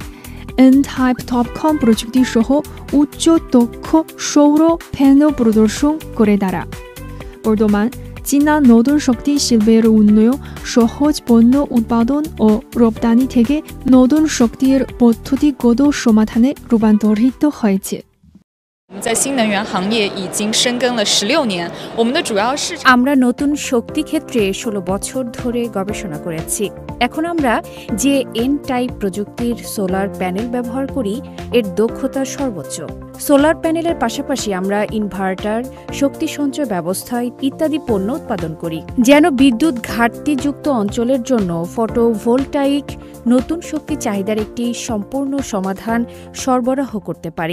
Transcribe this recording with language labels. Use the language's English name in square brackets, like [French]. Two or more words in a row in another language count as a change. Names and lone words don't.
[Bangla] N-Type টপকম প্রযুক্তি সহ উচ্চ দক্ষ সৌর প্যানেল প্রদর্শন করে তারা। বর্তমান চীনা নতুন শক্তি শিল্পের উন্নয়ন সহজ পণ্য উৎপাদন ও রপ্তানি থেকে নতুন শক্তির পদ্ধতিগত সমাধানে রূপান্তরিত হয়েছে। [Chinese] 在新能源行业已经深耕了16年，我们的主要市场 [Bangla] আমরা নতুন শক্তি ক্ষেত্রে 16 বছর ধরে গবেষণা করেছি। এখন আমরা যে N-টাইপ প্রযুক্তির [English] solar panel [Bangla] ব্যবহার করি, এর দক্ষতা সর্বোচ্চ। [English] solar panel [Bangla] পাশাপাশি আমরা ইনভার্টার, শক্তি সঞ্চয় ব্যবস্থা ইত্যাদি পণ্য উৎপাদন করি, যেন বিদ্যুৎ ঘাটতিযুক্ত অঞ্চলের জন্য ফটোভোলটাইক নতুন শক্তি চাহিদার একটি সম্পূর্ণ সমাধান সরবরাহ করতে পারি।